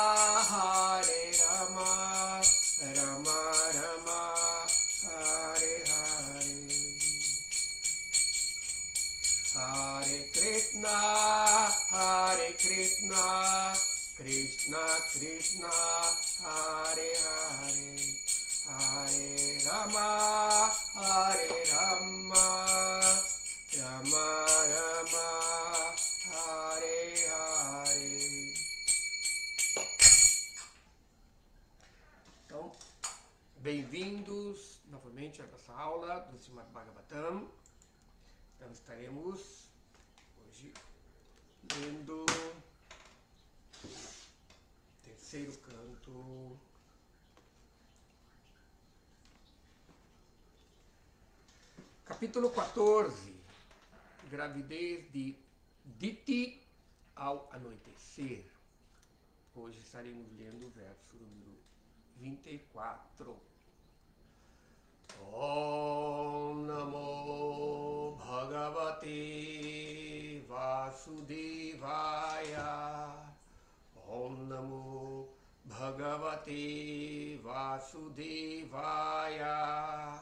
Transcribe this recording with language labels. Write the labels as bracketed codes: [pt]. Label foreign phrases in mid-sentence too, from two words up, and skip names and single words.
[sa] राम राम हरे हरे हरे कृष्ण कृष्ण कृष्ण हरे हरे हरे राम राम राम हरे हरे. [pt] Então, bem-vindo. novamente a nossa aula do Srimad Bhagavatam. Então estaremos hoje lendo o terceiro canto, capítulo 14, gravidez de Diti ao anoitecer. Hoje estaremos lendo o verso número 24. [sa] ॐ नमो भगवते वासुदेवाय. ॐ नमो भगवते वासुदेवाय.